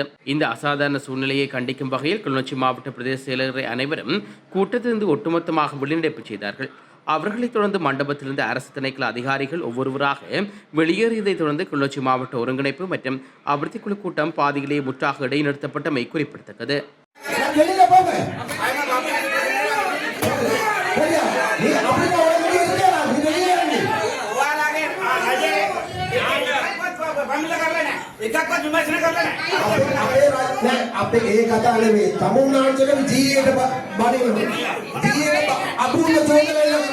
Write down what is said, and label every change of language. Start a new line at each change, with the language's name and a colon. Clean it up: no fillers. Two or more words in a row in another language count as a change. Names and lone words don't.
Tamil: இந்த அசாதாரண சூழ்நிலையை கண்டிக்கும் வகையில் கிளிநொச்சி மாவட்ட பிரதேச செயலரை அனைவரும் கூட்டத்திலிருந்து ஒட்டுமொத்தமாக வெளிநடப்பு செய்தார்கள். அவர்களைத் தொடர்ந்து மண்டபத்திலிருந்து அரசு திணைக்கள அதிகாரிகள் ஒவ்வொருவராக வெளியேறியதை தொடர்ந்து கிளிநொச்சி மாவட்ட ஒருங்கிணைப்பு மற்றும் அபிவிருத்தி குழு கூட்டம் பாதியிலேயே முற்றாக இடைநிறுத்தப்பட்டமை குறிப்பிடத்தக்கது.
Sinhala: අපේ ඒ කතා නෙමෙයි තමුන්නාන්සේගේ ජීවිතේ බඩේ ජීවිතේ අපුරුම චෝදනා